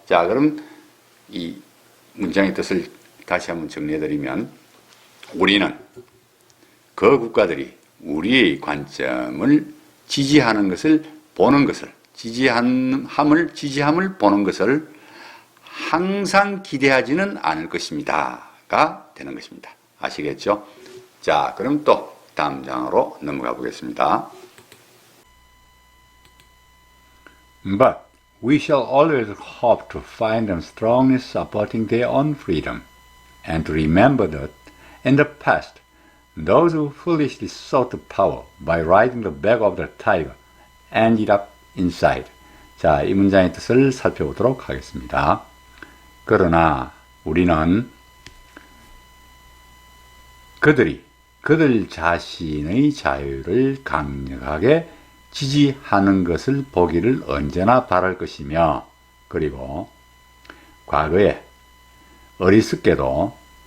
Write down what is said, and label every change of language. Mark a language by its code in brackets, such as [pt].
[ko] 자, 그럼 이 문장의 뜻을 다시 한번 정리해드리면 우리는 그 국가들이 우리의 관점을 지지하는 것을 보는 것을 지지함을 보는 것을 항상 기대하지는 않을 것입니다가 되는 것입니다. 아시겠죠? 자, 그럼 또 다음 장으로 넘어가 보겠습니다. [en] But we shall always hope to find them strongly supporting their own freedom, and to remember that in the past, those who foolishly sought power by riding the back of the tiger ended up inside. [ko] 자, 이 문장의 뜻을 살펴보도록 하겠습니다. 그러나 우리는 그들이 그들 자신의 자유를 강력하게 지지하는 것을 보기를 언제나 바랄 것이며, 그리고 과거에 어리석게도